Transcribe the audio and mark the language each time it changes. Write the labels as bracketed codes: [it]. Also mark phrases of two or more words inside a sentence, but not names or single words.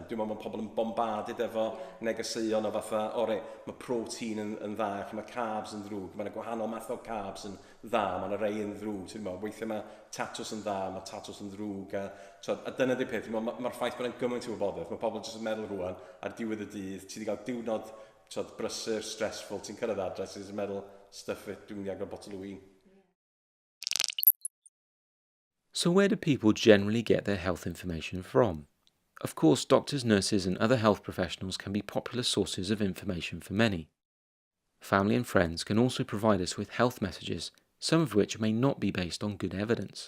[cy] Dwi'n meddwl mae pobl yn bombarded efo negeseuon o fatha, mae protein yn dda, mae carbs yn ddrwg, mae'n gwahanol math o carbs yn dda, mae'n rei yn ddrwg, weithiau mae tatws yn dda, mae tatws yn ddrwg, a dyna di peth, mae'r ffaith bod yn gymaint o gwybodaeth, mae pobl jyst yn meddwl rwan ar diwedd y dydd, ti wedi cael diwrnod brysur, stressful, ti'n cyrraedd adres, ti'n meddwl, [en] stuff it, [cy] dwi'n mynd i agor botol o win. [en] So where do people generally get their health information from? Of course, doctors, nurses and other health professionals can be popular sources of information for many. Family and friends can also provide us with health messages, some of which may not be based on good evidence.